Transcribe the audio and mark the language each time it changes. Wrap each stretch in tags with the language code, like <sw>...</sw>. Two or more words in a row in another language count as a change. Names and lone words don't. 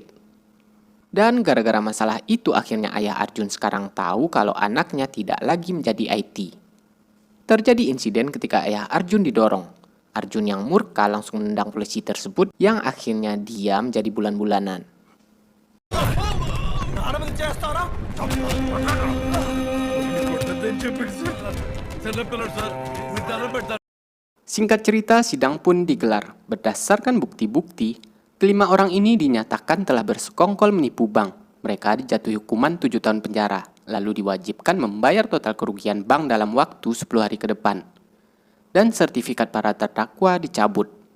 <id>Dan gara-gara masalah itu akhirnya ayah Arjun sekarang tahu kalau anaknya tidak lagi menjadi IT. Terjadi insiden ketika ayah Arjun didorong. Arjun yang murka langsung menendang polisi tersebut yang akhirnya dia menjadi bulan-bulanan.</id> <te>చేస్తారా చిన్నపిల్లడు సార్ మీరు దండం పెడతారు.</te> <id>Singkat cerita, sidang pun digelar. Berdasarkan bukti-bukti, kelima orang ini dinyatakan telah bersekongkol menipu bank. Mereka dijatuhi hukuman 7 tahun penjara, lalu diwajibkan membayar total kerugian bank dalam waktu 10 hari ke depan. Dan sertifikat para terdakwa dicabut.</id>